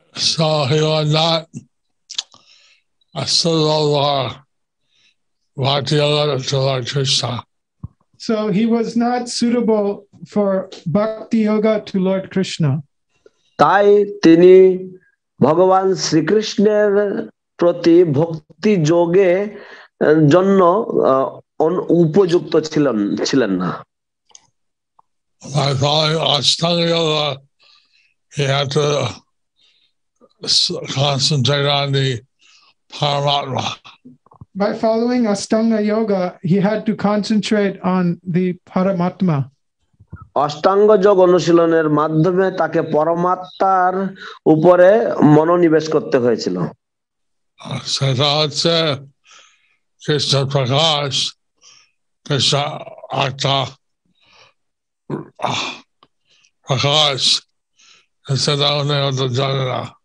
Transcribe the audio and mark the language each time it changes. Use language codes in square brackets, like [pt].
[en] So he was not a suitable bhakti yoga to Lord Krishna. So he was not suitable for bhakti yoga to Lord Krishna. [bn] তাই তিনি ভগবান শ্রীকৃষ্ণের প্রতি ভক্তি যোগে জন্য উপযুক্ত ছিলেন না। [en] By following Ashtanga yoga, he had to concentrate on the Paramatma. By following Ashtanga yoga, he had to concentrate on the Paramatma. [bn] অষ্টাঙ্গ যোগ অনুশীলনের মাধ্যমে তাকে পরমাত্মার উপরে মনোনিবেশ করতে হয়েছিল। সেটা হচ্ছে কৃষ্ণ প্রকাশ, কৃষ্ণ আত্মা প্রকাশ, সেটা উনি হয়তো জানে না।